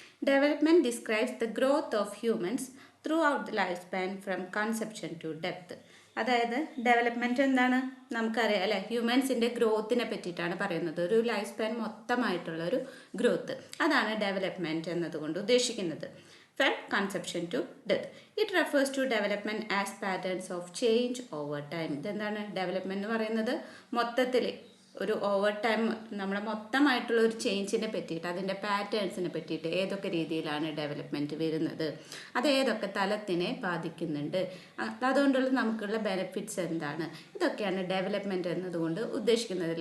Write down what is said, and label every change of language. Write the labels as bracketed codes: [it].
[en] Development describes the growth of humans through out the life span from conception to depth. [ml] അതായത് development എന്താണ് നമുക്കറിയാം അല്ലേ, ഹ്യൂമൻസിൻ്റെ ഗ്രോത്തിനെ പറ്റിയിട്ടാണ് പറയുന്നത്. ഒരു ലൈഫ് സ്പാൻ മൊത്തമായിട്ടുള്ള ഒരു ഗ്രോത്ത്, അതാണ് ഡെവലപ്മെൻറ്റ് എന്നതുകൊണ്ട് ഉദ്ദേശിക്കുന്നത്. [en] From conception to death. It refers to development as patterns of change over time. [ml] ഇതെന്താണ് ഡെവലപ്മെൻറ്റ് എന്ന് പറയുന്നത്? മൊത്തത്തിൽ ഒരു ഓവർ ടൈം നമ്മളെ മൊത്തമായിട്ടുള്ള ഒരു ചേഞ്ചിനെ പറ്റിയിട്ട്, അതിൻ്റെ പാറ്റേൺസിനെ പറ്റിയിട്ട്, ഏതൊക്കെ രീതിയിലാണ് ഡെവലപ്മെൻറ്റ് വരുന്നത്, അത് ഏതൊക്കെ തലത്തിനെ ബാധിക്കുന്നുണ്ട്, അതുകൊണ്ടുള്ള നമുക്കുള്ള ബെനിഫിറ്റ്സ് എന്താണ്, ഇതൊക്കെയാണ് ഡെവലപ്മെൻറ്റ് എന്നതുകൊണ്ട് ഉദ്ദേശിക്കുന്നത്.